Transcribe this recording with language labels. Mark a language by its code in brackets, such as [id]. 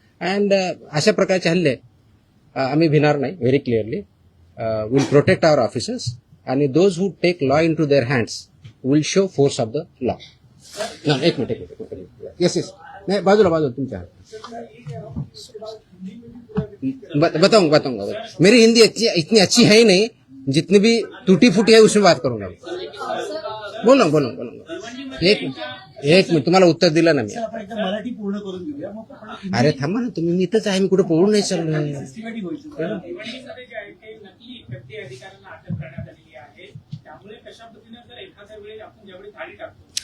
[mr] And अशा प्रकारचे हल्ले आम्ही भिणार नाही. [en] Very clearly will protect our officers आणि those who take law into their hands will show force of the law. [mr] एक मिनिट. येस नाही, बाजूला तुमच्या बताऊंगा. [hi] मेरी हिंदी इतनी अच्छी है ही नहीं, जितनी भी टूटी फूटी है उसमें बात करूंगा. बोलो. [mr] एक मिनिट तुम्हाला उत्तर दिलं ना मी. आपण एकदा मराठी पूर्ण करून घेऊया, मग आपण अरे थांबा ना तुम्ही, मी इथंच आहे, मी कुठे पळून नाही चाललोय. सिस्टमॅटिक व्हायचं. निवडणुकीमध्ये जे आहे ते नकली एफडी अधिकाऱ्यांना अटक करण्यात आलेली आहे. त्यामुळे कशा पद्धतीने जर एखाद्या वेळी आपण ज्यावेळी थाळी टाकतो